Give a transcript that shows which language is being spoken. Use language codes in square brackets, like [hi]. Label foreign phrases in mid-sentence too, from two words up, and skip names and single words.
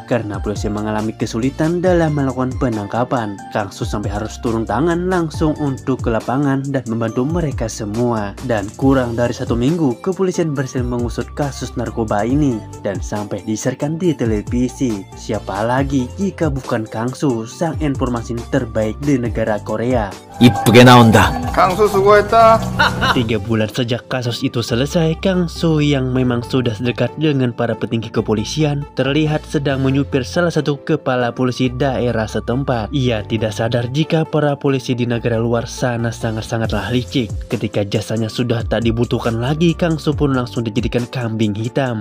[id] Karena polisi mengalami kesulitan dalam melakukan penangkapan, Kang-soo sampai harus turun tangan langsung untuk ke lapangan dan membantu mereka semua. Dan kurang dari 1 minggu, kepolisian berhasil mengusut kasus narkoba ini dan sampai disiarkan di televisi. Siapa lagi jika bukan Kang-soo, sang informasi terbaik di negara Korea. [ko] 이쁘게 나온다. Kang-soo 수고했다. [id] 3 bulan sejak kasus itu selesai, Kang-soo yang memang sudah dekat dengan para petinggi kepolisian terlihat sedang menyupir salah satu kepala polisi daerah setempat. Ia tidak sadar jika para polisi di negara luar sana sangat-sangatlah licik. Ketika jasanya sudah tak dibutuhkan lagi, Kang-soo pun langsung dijadikan kambing hitam.